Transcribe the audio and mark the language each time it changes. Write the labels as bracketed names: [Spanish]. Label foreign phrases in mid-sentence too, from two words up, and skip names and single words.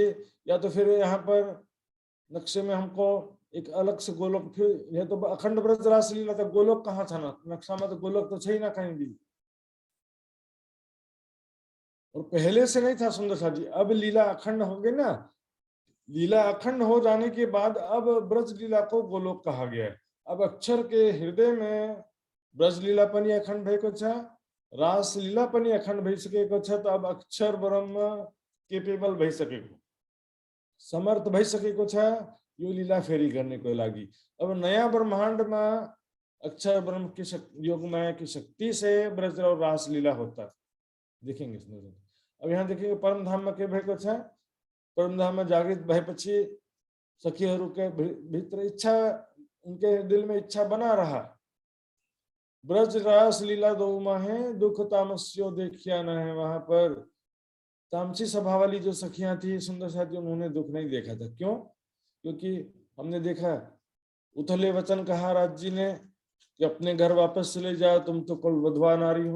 [Hindi] या तो फिर यहाँ पर नक्शे में हमको एक अलग से गोलोक, फिर यह तो अखंड ब्रज रास लीला था, गोलोक कहाँ था? ना नक्शा में तो गोलोक तो छही ना कहीं भी, और पहले से नहीं था सुंदर साथ जी। अब लीला अखंड हो गई ना, लीला अखंड हो जाने के बाद अब ब्रज लीला को गोलोक कहा गया है। [Nepali] अब अक्षर के हृदय में ब्रजलीला पनि अखण्ड भएको छ, रासलीला पनि अखण्ड भइसकेको छ। त अब अक्षर ब्रह्म केपेबल भइसकेको, समर्थ भइसकेको छ यो लीला फेरि गर्नेको लागि। अब नयाँ ब्रह्माण्डमा [Hindi] अक्षर ब्रह्म की योग माया की शक्ति से ब्रज और रासलीला होता देखेंगे। अब यहाँ देखेंगे परम धाम में [Nepali] के भएको छ, [Hindi] परम धाम में जागृत [Nepali] भएपछि सखीहरूको भित्र [Hindi] इच्छा उनके दिल में इच्छा बना रहा। ब्रज रास लीला दो माहे दुख तामस्यो देखिया न है। वहां पर तामसी स्वभाव वाली जो सखियां थी सुंदर साथी, उन्होंने दुख नहीं देखा था। क्यों? क्योंकि हमने देखा उथले वचन कहा राज जी ने कि अपने घर वापस चले जाओ, तुम तो कुल विधवा नारी हो।